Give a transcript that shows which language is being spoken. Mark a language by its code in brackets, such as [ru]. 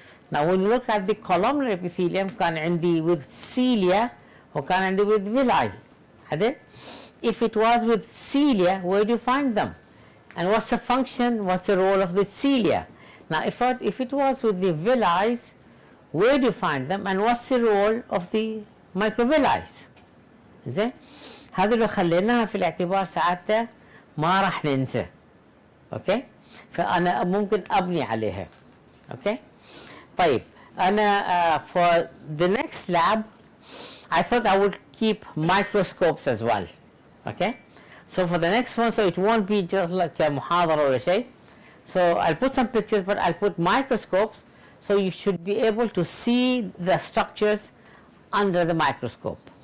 [en] Now when you look at the columnar epithelium [ar] كان عندي [en] with cilia [ar] وكان عندي [en] with villi. [ar] هذا [en] if it was with cilia, where do you find them? And what's the function, what's the role of the cilia? Now if it was with the villi, where do you find them and what's the role of the microvilli? [ar] زين، هذا لو خليناها في الاعتبار ساعتها ما راح ننسى. اوكي، فانا ممكن ابني عليها. اوكي، طيب انا [en] for the next lab I thought I would keep microscopes as well. Okay, so for the next one, so it won't be just like a محاضرة or a شيء. So I'll put some pictures, but I'll put microscopes, so you should be able to see the structures under the microscope.